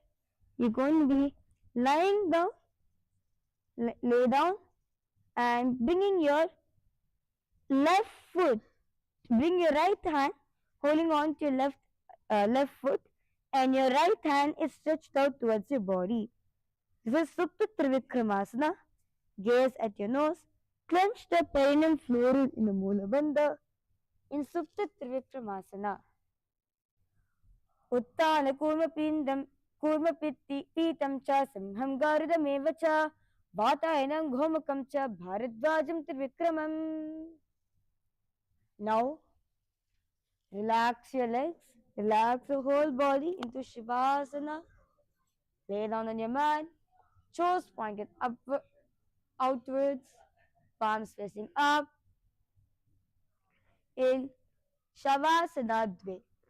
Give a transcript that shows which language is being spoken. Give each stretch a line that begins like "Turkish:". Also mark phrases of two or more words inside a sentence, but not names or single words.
English: You're going to be lying down, lay down, and bringing your left foot, bring your right hand, holding on to your left foot, and your right hand is stretched out towards your body. This is Supta Trivikramasana. Gaze at your nose. Clench the perineum floor in the Mula Bandha in Supta Trivikramasana.
Sanskrit: Uttana Kurmapindam Kurmapitam cha Simham Garudameva cha Vatayanam Ghomakam cha Bharadvajam Trivikramam.
English: Now, relax your legs, relax the whole body into Shavasana. Lay down on your mat, toes pointed outwards, palms facing up in Shavasana Dve.